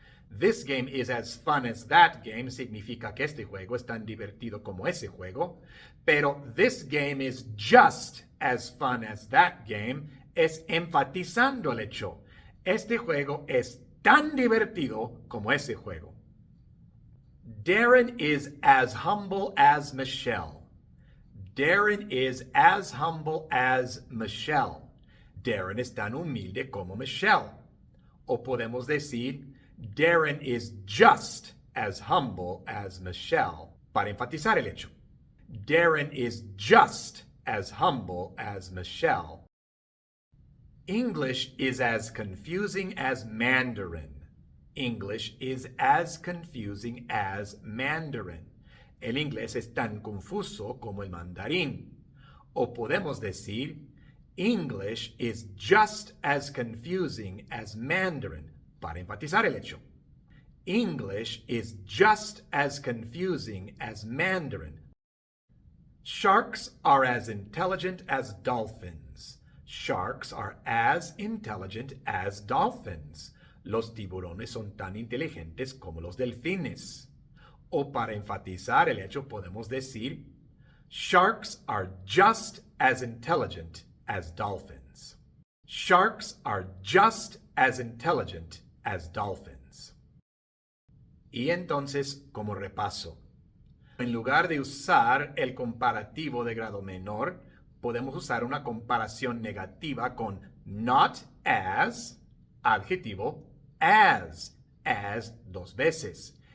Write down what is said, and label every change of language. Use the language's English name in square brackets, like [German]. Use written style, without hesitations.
[English] This game is as fun as that game [Spanish] significa que este juego es tan divertido como ese juego, [English] pero this game is just as fun as that game [Spanish] es enfatizando el hecho. Este juego es tan divertido como ese juego. [English] Darren is as humble as Michelle. Darren is as humble as Michelle. [Spanish] Darren es tan humilde como Michelle. O podemos decir, [English] Darren is just as humble as Michelle, [Spanish] para enfatizar el hecho. [English] Darren is just as humble as Michelle. English is as confusing as Mandarin. English is as confusing as Mandarin. [Spanish] El inglés es tan confuso como el mandarín. O podemos decir, [English] English is just as confusing as Mandarin, [Spanish] para enfatizar el hecho. [English] English is just as confusing as Mandarin. Sharks are as intelligent as dolphins. Sharks are as intelligent as dolphins. [Spanish] Los tiburones son tan inteligentes como los delfines. O para enfatizar el hecho podemos decir, [English] Sharks are just as intelligent as dolphins. Sharks are just as intelligent as dolphins. [Spanish] Y entonces, como repaso, en lugar de usar el comparativo de grado menor, podemos usar una comparación negativa con not as, adjetivo, as dos veces.